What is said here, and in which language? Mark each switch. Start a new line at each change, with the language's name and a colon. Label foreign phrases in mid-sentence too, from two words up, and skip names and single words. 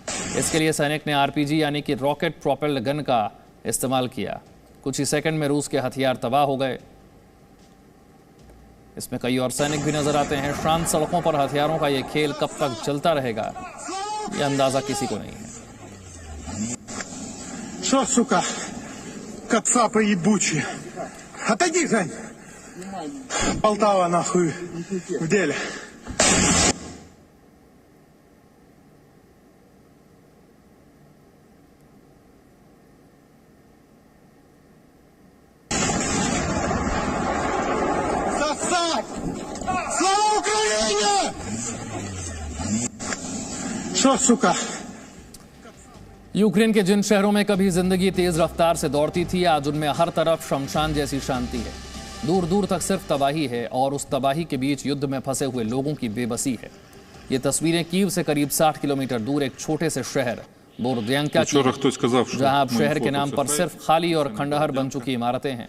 Hindi: इसके लिए सैनिक ने आरपीजी यानी कि
English: rocket propelled gun
Hindi: का इस्तेमाल किया। कुछ ही सेकंड में रूस के हथियार तबाह हो गए। इसमें कई और सैनिक भी नजर आते हैं। शांत सड़कों पर हथियारों का यह खेल कब तक चलता रहेगा यह अंदाजा किसी को नहीं है।
Russian: Что, сука, кацапы ебучие. Отойди, Жень. Полтава нахуй в деле. Слава Украине! Что, сука?
Hindi: यूक्रेन के जिन शहरों में कभी जिंदगी तेज रफ्तार से दौड़ती थी, आज उनमें हर तरफ शमशान जैसी शांति है। दूर दूर तक सिर्फ तबाही है और उस तबाही के बीच युद्ध में फंसे हुए लोगों की बेबसी है। ये तस्वीरें कीव से करीब 60 किलोमीटर दूर एक छोटे से शहर बोरोद्यांका की, जहां अब शहर के नाम पर सिर्फ खाली और खंडहर बन चुकी इमारतें हैं।